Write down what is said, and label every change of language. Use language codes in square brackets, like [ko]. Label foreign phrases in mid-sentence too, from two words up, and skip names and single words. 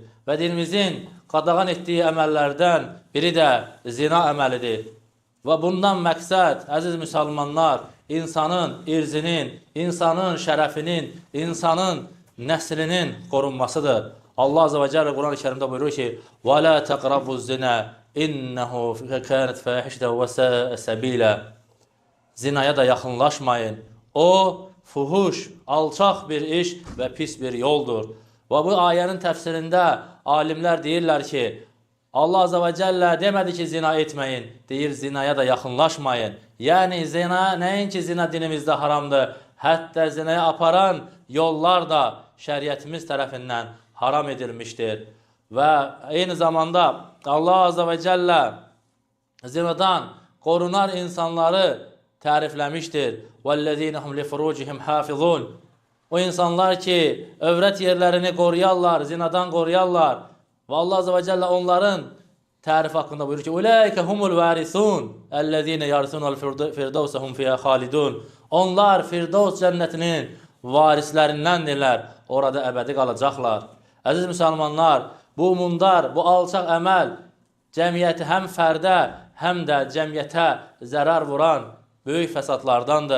[az] Və dinimizin qadağan etdiyi əməllərdən biri də zina əməlidir. Və bundan məqsəd, əziz müsəlmanlar, insanın irzinin, insanın şərəfinin, insanın nəslinin qorunmasıdır. Allah Azze ve Celle Quran-ı Kerimdə buyurur ki, [ar] وَلَا تَقْرَبُوا الزِّنَا إِنَّهُ كَانَتْ فَاحِشَةً وَسَاءَ سَبِيلًا. [az] Zinaya da yaxınlaşmayın. O, fuhuş, alçaq bir iş və pis bir yoldur. Və bu ayənin təfsirində alimlər deyirlər ki, Allah Azze ve Celle demədi ki, zina etməyin, deyir, zinaya da yaxınlaşmayın. Yəni, zina, nəinki zina dinimizdə haramdır, hətta zinaya aparan yollar da şəriətimiz tərəfindən haram edilmişdir. Və eyni zamanda Allah Azze ve Celle zinadan qorunar insanları tərifləmişdir. [ar] وَالَّذ۪ينَ هُمْ لِفُرُوجِهِمْ حَافِظُونَ. [az] O insanlar ki, övrət yerlərini qoruyarlar, zinadan qoruyarlar. Və Allah Azze ve Celle onların tərif haqqında buyurur ki, [ar] اُولَٰئِكَ هُمُ الْوَارِثُونَ اَلَّذ۪ينَ يَرْسُونَ الْفِرْدَوْسَ هُمْ فِيهَا خَالِدُونَ. [az] Onlar Firdevs cənnətinin varislərindəndirlər, orada əbədi qalacaqlar. Əziz müsəlmanlar, bu mundar, bu alçaq əməl cəmiyyəti həm fərdə, həm də cəmiyyətə zərər vuran böyük fəsadlardandır.